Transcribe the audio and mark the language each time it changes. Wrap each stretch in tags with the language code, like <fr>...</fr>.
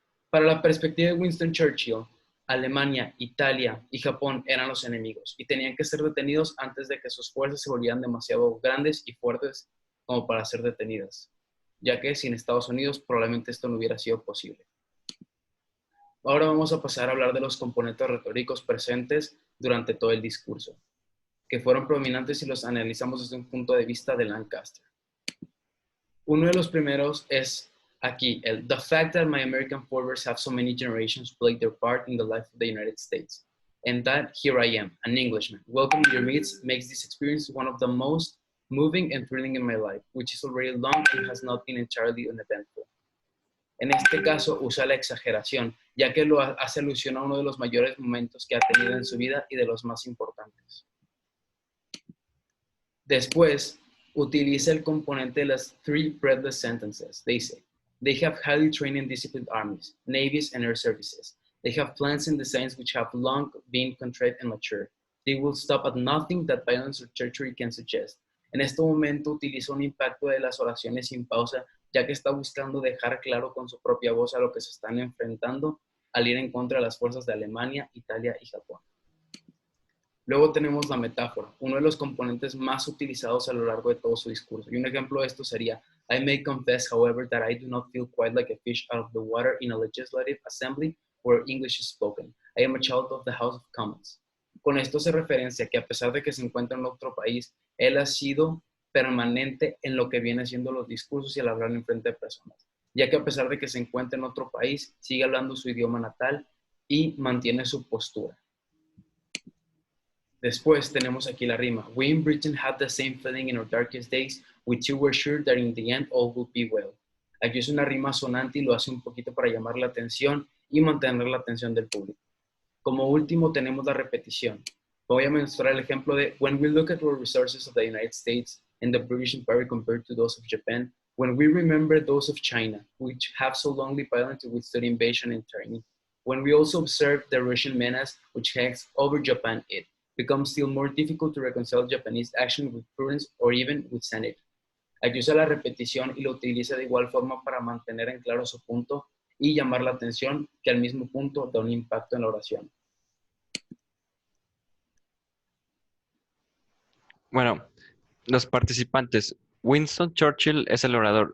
<es>Para la perspectiva de Winston Churchill, Alemania, Italia y Japón eran los enemigos y tenían que ser detenidos antes de que sus fuerzas se volvieran demasiado grandes y fuertes como para ser detenidas, ya que sin Estados Unidos probablemente esto no hubiera sido posible. Ahora vamos a pasar a hablar de los componentes retóricos presentes durante todo el discurso, que fueron prominentes si los analizamos desde un punto de vista de Lancaster. Uno de los primeros es aquí,</es> <en>the fact that my American forebears have so many generations played their part in the life of the United States. And that here I am, an Englishman, welcoming your midst makes this experience one of the most moving and thrilling in my life, which is already long and has not been entirely uneventful.</en> <es>En este caso usa la exageración, ya que lo hace alusión a uno de los mayores momentos que ha tenido en su vida y de los más importantes. Después, utiliza el componente de las</es> <en>three breadless sentences.</en> <es>Dice,</es> <en>they have highly trained and disciplined armies, navies, and air services. They have plans and designs which have long been contrived and mature. They will stop at nothing that violence or treachery can suggest.</en> <es>En este momento utiliza un impacto de las oraciones sin pausa, ya que está buscando dejar claro con su propia voz a lo que se están enfrentando al ir en contra de las fuerzas de Alemania, Italia y Japón. Luego tenemos la metáfora, uno de los componentes más utilizados a lo largo de todo su discurso. Y un ejemplo de esto sería,</es> <en>I may confess, however, that I do not feel quite like a fish out of the water in a legislative assembly where English is spoken. I am a child of the House of Commons.</en> <es>Con esto se referencia que a pesar de que se encuentra en otro país, él ha sido permanente en lo que viene siendo los discursos y al hablar en frente de personas, ya que a pesar de que se encuentra en otro país, sigue hablando su idioma natal y mantiene su postura. Después tenemos aquí la rima.</es> <en>We in Britain had the same feeling in our darkest days. We too were sure that in the end all would be well.</en> <es>Aquí es una rima sonante y lo hace un poquito para llamar la atención y mantener la atención del público. Como último tenemos la repetición. Voy a mostrar el ejemplo de</es> <en>When we look at the resources of the United States and the British Empire compared to those of Japan, when we remember those of China, which have so longly violently withstood invasion and tyranny, when we also observe the Russian menace which hangs over Japan, it becomes still more difficult to reconcile Japanese action with prudence or even with sanity.</en> <es>Aquí usa la repetición y lo utiliza de igual forma para mantener en claro su punto y llamar la atención, que al mismo punto da un impacto en la oración. Bueno, los participantes. Winston Churchill es el orador.</es>